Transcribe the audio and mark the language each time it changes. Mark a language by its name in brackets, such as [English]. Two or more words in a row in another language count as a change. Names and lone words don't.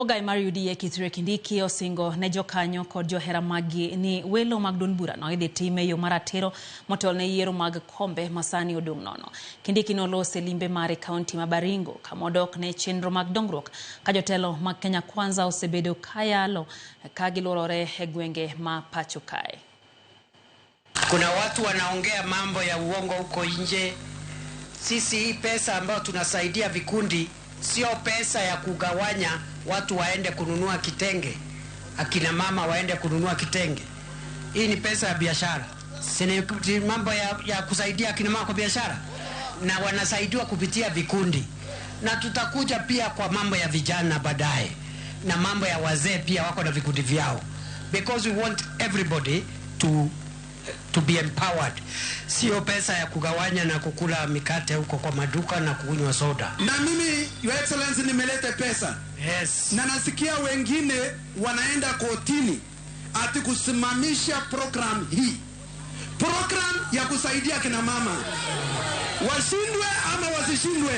[Luo (Kenya and Tanzania)] Ogai mar UDA Kithure Kindiki osingo ne jokanyo kod johera magi ni welo mag duond bura no idhi time yo maratero motelo ne yiero mag kombe masani odong' nono. Kindiki nolose limbe mare kaunti ma Baringo kamodok ne chenro mag dongruok ka jotelo mag Kenya Kwanza osebedo kayalo ka gilorore e gwenge ma pacho kae. [Swahili] Kuna watu wanaongea mambo ya uongo huko nje. Sisi hii pesa ambayo tunasaidia vikundi sio pesa ya kugawanya watu waende kununua kitenge, akina mama waende kununua kitenge. Hii ni pesa ya biashara. Si mambo ya kusaidia akina mama kwa biashara, na wanasaidiwa kupitia vikundi. Na tutakuja pia kwa mambo ya vijana baadaye, na mambo ya wazee pia wako na vikundi vyao, [English] because we want everybody to be empowered. [Swahili] Sio pesa ya kugawanya na kukula mikate huko kwa maduka na kunywa soda. Na mimi, [English] Your Excellency, [Swahili] nimeleta pesa. Yes. Na nasikia wengine wanaenda kotini ati kusimamisha program hii. Program ya kusaidia kina mama. Washindwe ama wasishindwe.